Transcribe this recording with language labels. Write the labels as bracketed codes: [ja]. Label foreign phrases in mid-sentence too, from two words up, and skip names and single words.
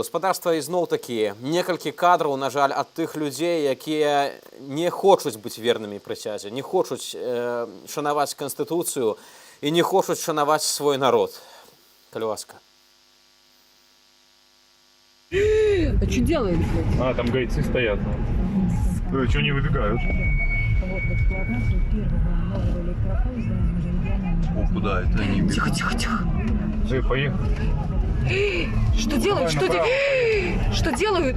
[be] Спадарства, ізноў такі, некалькі кадраў, на жаль, ад тых людзей, якія не хочуць быць вернымі прысязе, не хочуць шанаваць Канстытуцыю і не хочуць шанаваць свой народ. Калі ласка. [ru] А что делают? А, там гайцы стоят. Чего не выбегают? Вот эксплуатацию первого нового электропоезда О, куда это они бегут? Тихо, тихо, тихо. Поехали. Что делают? Что, что делают?